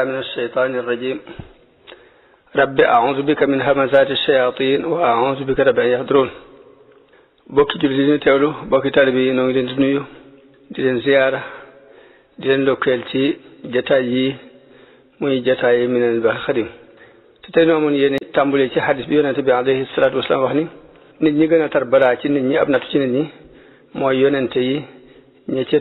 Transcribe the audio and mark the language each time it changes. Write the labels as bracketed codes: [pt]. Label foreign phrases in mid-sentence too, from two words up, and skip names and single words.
[ar] من الشيطان الرجيم رب أعوذ بك من همزات الشياطين وأعوذ بك رب أن يحضرون [wo] bokki julli di ñu teewlu bokki taalibe yi noo ngi leen di nuyu di leen ziyaara di leen ndokkeel ci jataay yi muy jataay yi Minanul Baaqil Qadiim te tey noo amoon yéene tàmbalee ci xadis bi yonente bi [ar] عليه الصلاة والسلام [wo] wax ni nit ñi gën a tar balaa ci nit ñi ab nattu ci nit ñi mooy yonente yi ñi ci